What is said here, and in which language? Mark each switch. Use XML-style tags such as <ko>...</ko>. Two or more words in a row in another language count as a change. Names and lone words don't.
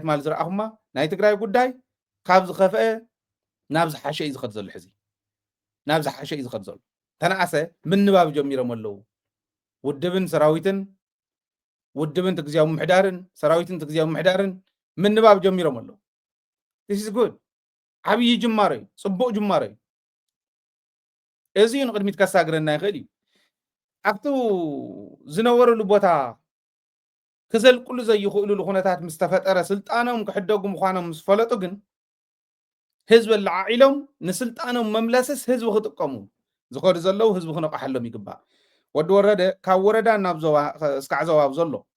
<ti>ማል ዝረኣኹማ ናይ ትግራይ ጉዳይ ካብ ዝኸፍአ ናብ ዝሓሸ እዩ ዝኸድ ዘሎ ሕዚ ናብ ዝሓሸ እዩ ዝኸድ ዘሎ ተነኣሰ ምንባብ ጀሚሮም ኣለው ውድብን ሰራዊትን ውድብን ትግዚያዊ ምሕዳርን ሰራዊትን ትግዚያዊ ምሕዳርን ምንባብ ጀሚሮም ኣለው</ti> <en>this is</en> <ti>good ዓብይ ጅማሮ እዩ ፅቡቅ ጅማሮ እዩ እዚ ንቅድሚት ከሳግረና ይኽእል እዩ ኣብቱ ዝነበረሉ ቦታ ክዘልቅሉ ዘይኽእሉሉ ኩነታት ምስ ተፈጠረ ስልጣኖም ክሕደጉ ምዃኖም ምስ ፈለጡ ግን ህዝቢ ለዓዒሎም ንስልጣኖም መምለስስ ህዝቢ ክጥቀሙ ዝኸዱ ዘለው ህዝቢ ክነቃሓሎም ይግባእ ወዲ ወረደ ካብ ወረዳ ናብ ዞባ እስካዕ ዞባብ ዘሎ</ti>